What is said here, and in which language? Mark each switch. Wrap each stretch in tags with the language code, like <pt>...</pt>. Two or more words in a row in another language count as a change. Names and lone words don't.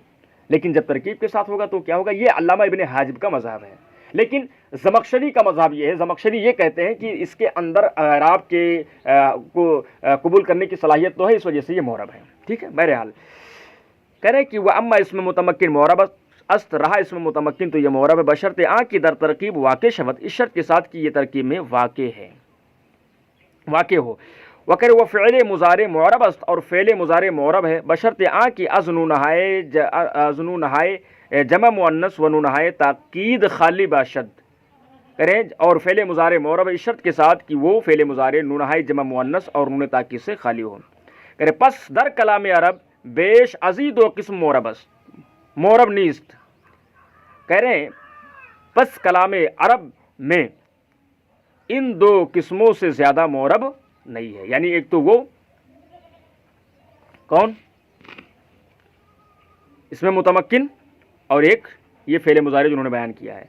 <ur>لیکن جب ترکیب کے ساتھ ہوگا تو کیا ہوگا؟ یہ علامہ ابن حاجب کا مذہب ہے، لیکن زمخشری کا مذہب یہ ہے، زمخشری یہ کہتے ہیں کہ اس کے اندر اعراب کے کو قبول کرنے کی صلاحیت تو ہے، اس وجہ سے یہ معرب ہے، ٹھیک ہے۔ بہرحال کہہ رہے کہ وہ اما اس میں متمکن</ur> <fa>معرب است،</fa> <ur>رہا اس میں متمکن تو یہ معرب ہے،</ur> <fa>بشرط آ کی در ترکیب واقع شود،</fa> <ur>اس شرط کے ساتھ کہ یہ ترکیب میں واقع ہے، واقع ہو۔ وکر وہ فعل مضارع</ur> <fa>معرب است،</fa> <ur>اور فعل مضارع معرب ہے،</ur> <fa>بشرط آ کی از نون ہائے جمع مؤنث و نون ہائے تاکید خالی باشد،</fa> <ur>کریں، اور فعل مضارع معرب ہے اس شرط کے ساتھ کہ وہ فعل مضارع نون ہائے جمع مؤنث اور نون تاکید سے خالی ہو۔</ur> <fa>کرے پس در کلام عرب بیش ازی دو قسم معرب است، معرب نیست،</fa> <ur>کہہ رہے ہیں پس کلام عرب میں ان دو قسموں سے زیادہ معرب نہیں ہے، یعنی ایک تو وہ کون؟ اس میں متمکن، اور ایک یہ فعل مضارع جنہوں نے بیان کیا ہے۔</ur>